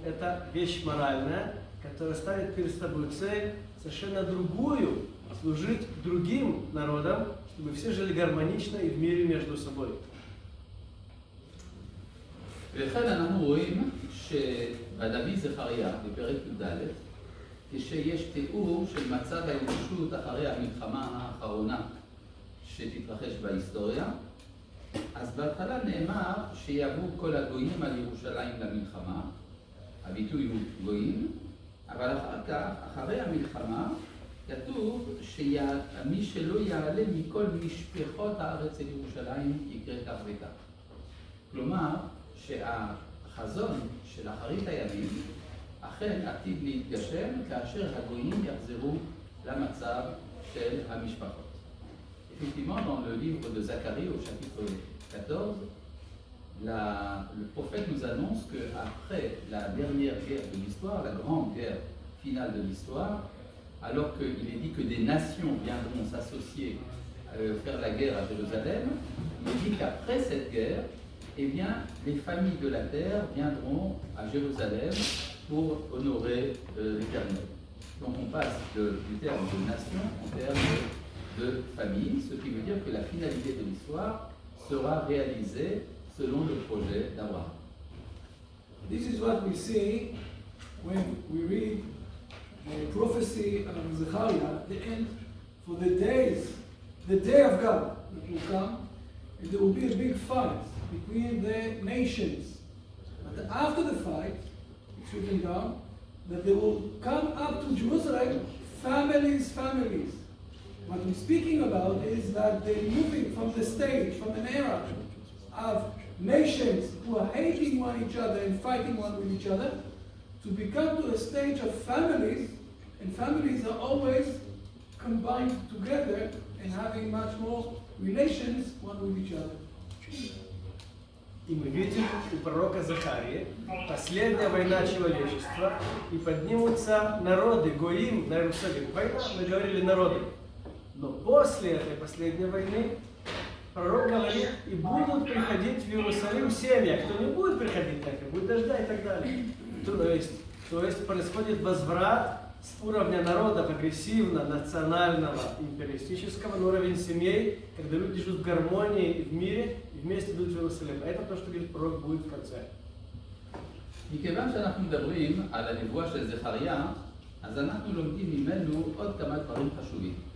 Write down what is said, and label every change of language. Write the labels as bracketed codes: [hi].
[ru] Это вещь моральная, которая ставит перед собой цель совершенно другую — служить другим народам, чтобы все жили гармонично и в мире между собой. [he] ולכן אנחנו רואים שבנביא זכריה, בפרק י"ד, כשיש תיאור של מצב האנושות אחרי המלחמה האחרונה שתתרחש בהיסטוריה, אז בהתחלה נאמר שיבואו כל הגויים על ירושלים למלחמה, הביטוי הוא גויים, אבל אחר כך, אחרי המלחמה, כתוב שמי שלא יעלה מכל משפחות הארץ אל ירושלים יקרה כך וכך. כלומר, שהחזון של אחרית הימים אכן עתיד להתגשם כאשר הגויים יחזרו למצב של המשפחות. [fr] Effectivement, dans le livre de Zacharie au chapitre 14, le prophète nous annonce qu'après la dernière guerre de l'histoire, la grande guerre finale de l'histoire, alors qu'il est dit que des nations viendront s'associer, faire la guerre à Jérusalem, il est dit qu'après cette guerre, eh bien, les familles de la terre viendront à Jérusalem pour honorer l'Éternel. Donc on passe du terme de nation au terme de famille, ce qui veut dire que la finalité de l'histoire sera réalisée selon le projet d'Abraham. [en] This is what we see when we read the prophecy of Zechariah at the end, for the day of God that will come, and there will be a big fight between the nations. But after the fight, it's written down that they will come up to Jerusalem, families. What we're speaking about is that they're moving from the stage, from an era of nations who are hating one each other and fighting one with each other, to become to a stage of families, and families are always combined together and having much more relations one with each other. [ru] И мы видим у пророка Захарии последняя война человечества, и поднимутся народы, гоим на Иерусалим. Война, мы говорили, народы. Но после этой последней войны пророк говорит: и будут приходить в Иерусалим семьи, а кто не будет приходить, так и будет дождя и так далее. То есть происходит возврат с уровня народов агрессивно-национального, империалистического на уровень семей, когда люди живут в гармонии в мире и вместе идут в Иерусалим. Это то, что говорит пророк, будет в конце. [he] מכיוון שאנחנו מדברים על הנבואה של זכריה, אז אנחנו לומדים ממנו עוד כמה דברים חשובים.